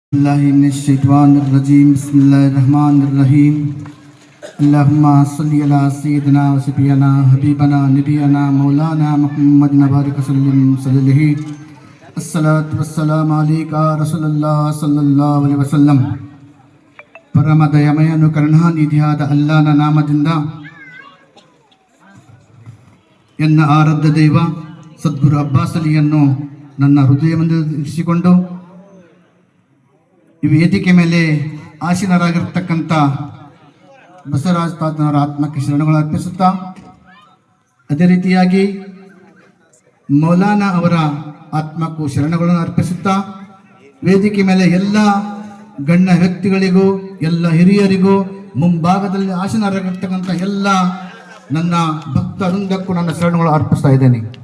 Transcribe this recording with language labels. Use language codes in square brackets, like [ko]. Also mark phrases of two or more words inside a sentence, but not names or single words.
[ar] بسم الله الرحمن الرحيم بسم الله الرحمن الرحيم اللهم صل على سيدنا وصفينا حبيبنا نبينا مولانا محمد بارك وسلم صلى الله الصلاة والسلام عليك رسول الله صلى الله عليه وسلم. [kn] ಪರಮ ದಯಮಯನು ಕರುಣಾನಿಧಿಯಾದ ಅಲ್ಲಾಹನ ನಾಮದಿಂದ ಎನ್ನ ಆರಾಧ್ಯ ದೈವ ಸದ್ಗುರು ಅಬ್ಬಾಸ್ ಅಲಿಯನ್ನು ನನ್ನ ಹೃದಯವನ್ನು ಇರಿಸಿಕೊಂಡು ಈ ವೇದಿಕೆ ಮೇಲೆ ಆಸೀನರಾಗಿರ್ತಕ್ಕಂಥ ಬಸವರಾಜ್ ತಾತನವರ ಆತ್ಮಕ್ಕೆ ಶರಣಗಳು ಅರ್ಪಿಸುತ್ತಾ, ಅದೇ ರೀತಿಯಾಗಿ ಮೌಲಾನಾ ಅವರ ಆತ್ಮಕ್ಕೂ ಶರಣಗಳನ್ನು ಅರ್ಪಿಸುತ್ತಾ, ವೇದಿಕೆ ಮೇಲೆ ಎಲ್ಲ ಗಣ್ಯ ವ್ಯಕ್ತಿಗಳಿಗೂ ಎಲ್ಲ ಹಿರಿಯರಿಗೂ ಮುಂಭಾಗದಲ್ಲಿ ಆಸೀನರಾಗಿರ್ತಕ್ಕಂಥ ಎಲ್ಲ ನನ್ನ ಭಕ್ತ ವೃಂದಕ್ಕೂ ನನ್ನ ಶರಣಗಳು ಅರ್ಪಿಸ್ತಾ ಇದ್ದೇನೆ.